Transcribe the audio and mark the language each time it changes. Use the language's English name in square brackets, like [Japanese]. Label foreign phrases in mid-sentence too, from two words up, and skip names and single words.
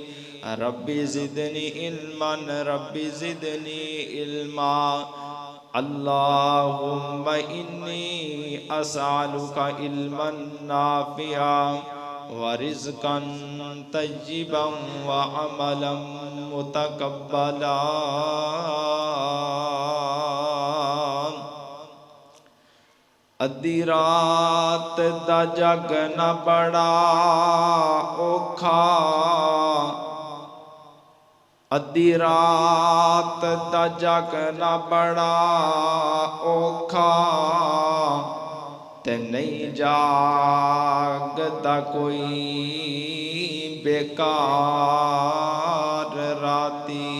[Arabic] رب زدني علما، رب زدني علما، اللہم انی اسألک علما نافعا ورزقا طیبا وعملا متقبلا۔ [Punjabi] ادھی رات دا جگنا بڑا اوکھا، ادھی رات دا جگنا بڑا اوکھا، تے نہیں جاگدا کوئی بیکار راتی۔